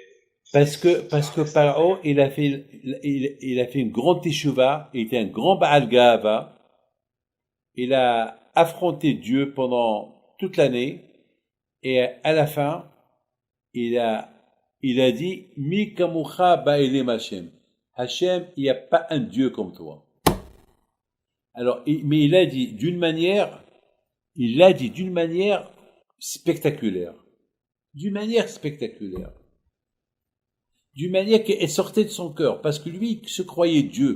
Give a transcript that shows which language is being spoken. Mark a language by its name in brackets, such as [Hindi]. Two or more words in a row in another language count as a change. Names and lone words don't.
[French] Parce que Paro, il a fait une grande teshuva, il était un grand [Hebrew] בעל גאווה. [French] Il a affronté Dieu pendant toute l'année, et à la fin, il a dit, [Hebrew] מי כמוכה באלים השם. [French] Hashem, il n'y a pas un Dieu comme toi. Alors, mais il l'a dit d'une manière spectaculaire. D'une manière spectaculaire. D'une manière qui sortait de son cœur, parce que lui, il se croyait Dieu.